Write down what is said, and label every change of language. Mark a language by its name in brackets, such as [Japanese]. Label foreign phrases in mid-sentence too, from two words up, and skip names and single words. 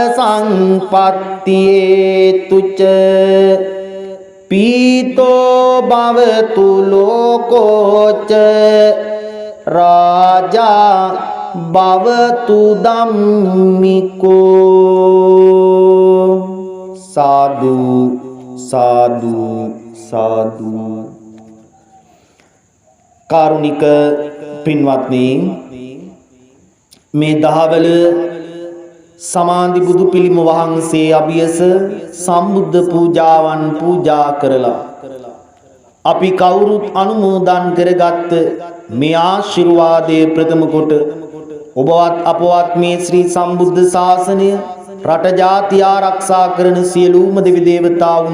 [Pali] සංපත්තියේතුච පීතෝ භවතු ලෝකෝච රාජා භවතු ධම්මිකෝ සාදු සාදු සාදු [Sinhala] කාරුණික පින්වත්නි මේ දහවල සමාධි බුදු පිළිම වහන්සේ අභියස සම්බුද්ධ පූජාවන් පූජා කරලා අපි කවුරුත් අනුමෝදන් කරගත් මේ ආශිර්වාදයේ ප්‍රථම කොට ඔබවත් අපවත් මේ ශ්‍රී සම්බුද්ධ ශාසනය රට ජාතිය ආරක්ෂා කරන සියලුම දෙවි දේවතාවුන්